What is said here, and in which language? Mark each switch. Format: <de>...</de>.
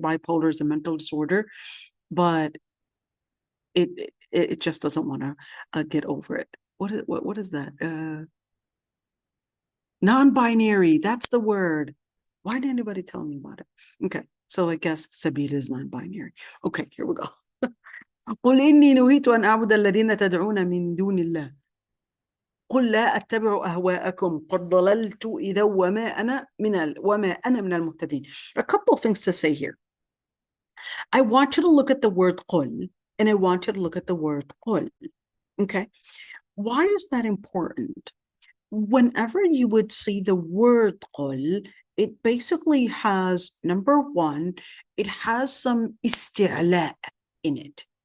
<en>Bipolar is a mental disorder, but it just doesn't want to get over it. What is that? Non-binary. That's the word. Why didn't anybody tell me about it? Okay, so I guess Sabila is non-binary. Okay, here we go.</en> <ar>قل إني نهيت أن أعبد الذين تدعون من دون الله قل لا أتبع أهواءكم قد ضللت إذا وما أنا من المهتدين.</ar> <en>A couple of things to say here. I want you to look at the word قل and I want you to look at the word قل. Okay, why is that important? Whenever you would see the word قل, it basically has, number one, it has some isti'la in it.</en>